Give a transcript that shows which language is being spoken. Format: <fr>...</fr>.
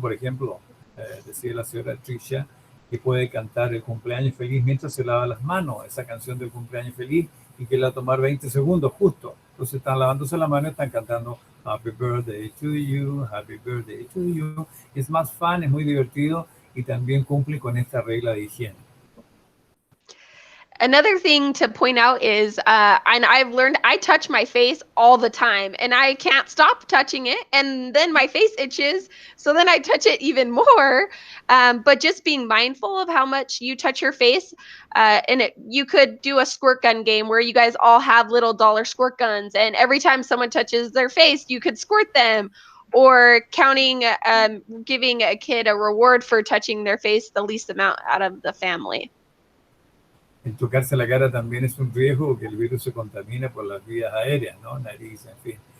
<es>Por ejemplo, decía la señora Tricia que puede cantar el cumpleaños feliz mientras se lava las manos, esa canción del cumpleaños feliz, y que le va a tomar 20 segundos justo. Entonces están lavándose la mano y están cantando</es> <en>Happy Birthday to you, Happy Birthday to you.</en> <es>Es más fun, es muy divertido y también cumple con esta regla de higiene.</es> <en>Another thing to point out is, and I've learned, I touch my face all the time and I can't stop touching it. And then my face itches. So then I touch it even more. But just being mindful of how much you touch your face. And you could do a squirt gun game where you guys all have little dollar squirt guns. And every time someone touches their face, you could squirt them. Or counting, giving a kid a reward for touching their face the least amount out of the family.</en> <es>El tocarse la cara también es un riesgo porque el virus se contamina por las vías aéreas, ¿no? Nariz, en fin.</es>